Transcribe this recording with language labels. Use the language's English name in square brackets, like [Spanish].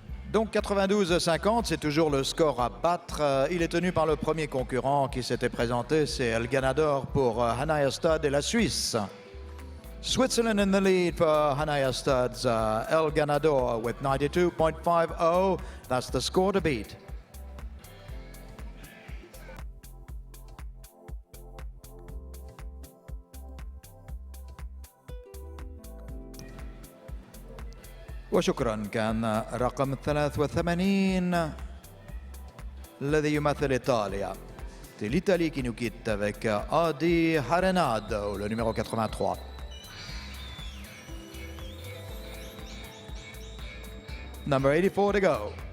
[French] Donc 92-50, c'est toujours le score à battre. Il est tenu par le premier concurrent qui s'était présenté, c'est El Ganador pour Hanaya Stade et la Suisse. [English] Switzerland in the lead for Hanaya Stade's El Ganador with 92.50. That's the score to beat. [Arabic] وشكرا. كان رقم 83 الذي يمثل إيطاليا. [French] C'est l'Italie qui nous quitte avec Adi Harenado, le numéro 83. [English] Number 84 to go.